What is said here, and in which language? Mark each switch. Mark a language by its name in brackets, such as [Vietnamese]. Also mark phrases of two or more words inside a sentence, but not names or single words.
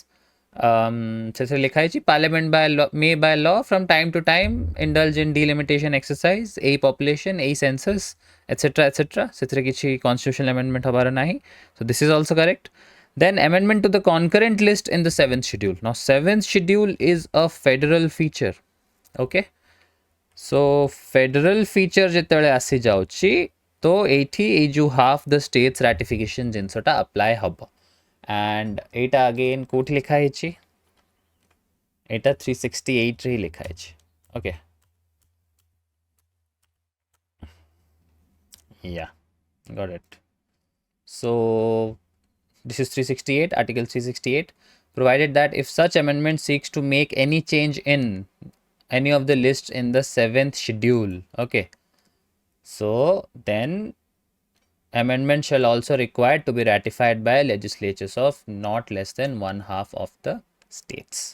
[English] Parliament may by law from time to time indulge in delimitation exercise, a population, a census, etc. etc. Constitutional amendment [Odia] ହବାର ନାହିଁ. [English] So this is also correct. Then amendment to the concurrent list in the 7th schedule. Now 7th schedule is a federal feature. Okay. So federal feature [Odia] ଯେତେବେଳେ ଆସି ଯାଉଛି ତ ଏଇଠି ଏଇ ଯୋଉ [English] half the states ratification [Odia] ଜିନିଷଟା apply ହବ and ଏଇଟା again କୋଉଠି ଲେଖା ହେଇଛି ଏଇଟା 368 ରେ ହିଁ ଲେଖା ହେଇଛି. [English] Okay. Yeah, got it. So this is 368, article 368, provided that if such amendment seeks to make any change in any of the lists in the 7th schedule, okay, so then amendment shall also required to be ratified by legislatures of not less than 1/2 of the states.